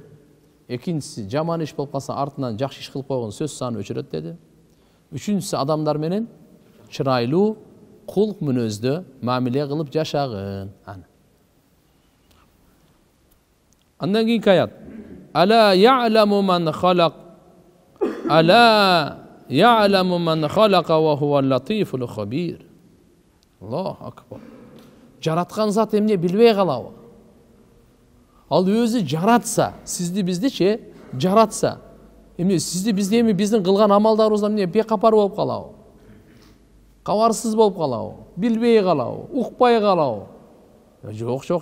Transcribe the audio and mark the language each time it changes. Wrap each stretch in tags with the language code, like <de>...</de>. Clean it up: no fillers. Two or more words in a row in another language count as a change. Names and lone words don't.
<ky>Экинчиси жаман иш болуп калса артынан жакшы иш кылып койгон сөз саны өчүрөт деди. Үчүнчүсү адамдар менен чырайлуу кулк мүнөздө мамиле кылып жашагын. Андан кийинки аят.</ky> <ar>ألا يعلم من خلق. ألا يعلم من خلق وهو اللطيف الخبير. الله أكبر.</ar> <ky>Жараткан зат эмне билбей калабы? Ал өзү жаратса, сизди биздичи жаратса, эмне сизди бизди эми биздин кылган амалдарыбыздан эмне бекапар болуп калабы? Кабарсыз болуп калабы? Билбей калабы? Укпай калабы? Жок.</ky>